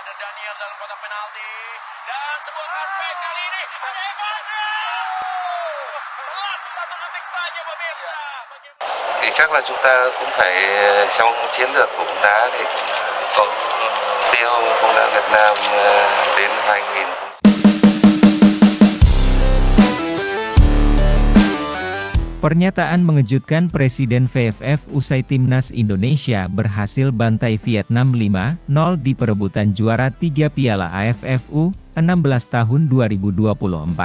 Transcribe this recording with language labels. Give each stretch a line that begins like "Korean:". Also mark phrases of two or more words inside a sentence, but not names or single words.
Indonesian: Daniel dalam kotak penalti. Dan sebuah cutback kali ini. Ada Evandro! Telat 1 detik saja pemirsa.
Vietnamese: Thì chắc là chúng ta cũng phải trong chiến lược của bóng đá thì cũng có mục tiêu bóng đá Việt Nam đến 2000.
Indonesian: Pernyataan mengejutkan Presiden VFF usai Timnas Indonesia berhasil bantai Vietnam 5-0 di perebutan juara 3 Piala AFF U16 tahun 2024.